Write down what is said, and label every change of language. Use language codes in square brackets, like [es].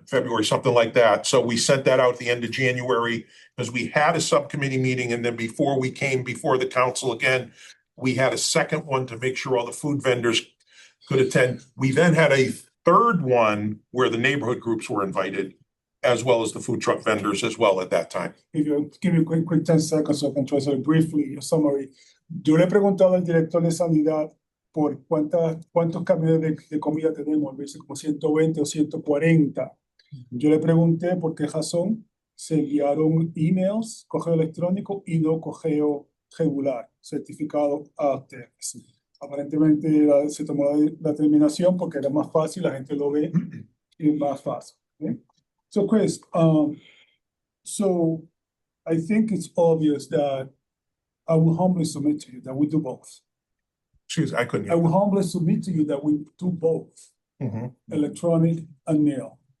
[en] February, something like that. So we sent that out at the end of January because we had a subcommittee meeting, and then before we came before the council again, we had a second one to make sure all the food vendors could attend. We then had a third one where the neighborhood groups were invited as well as the food truck vendors as well at that time. If you give me a quick 10 seconds so I can translate briefly a summary. [es] Yo le he preguntado al director de sanidad por cuántos camiones de comida tenemos, a veces como 120 o 140. Yo le pregunté por qué razón se enviaron emails, correo electrónico y no correo regular, certificado a ustedes. Aparentemente se tomó la determinación porque era más fácil, la gente lo ve y es más fácil. [en] Okay? So Chris, so I think it's obvious that I will humbly submit to you that we do both. Excuse me, I couldn't. I will humbly submit to you that we do both, Mhm. electronic and mail.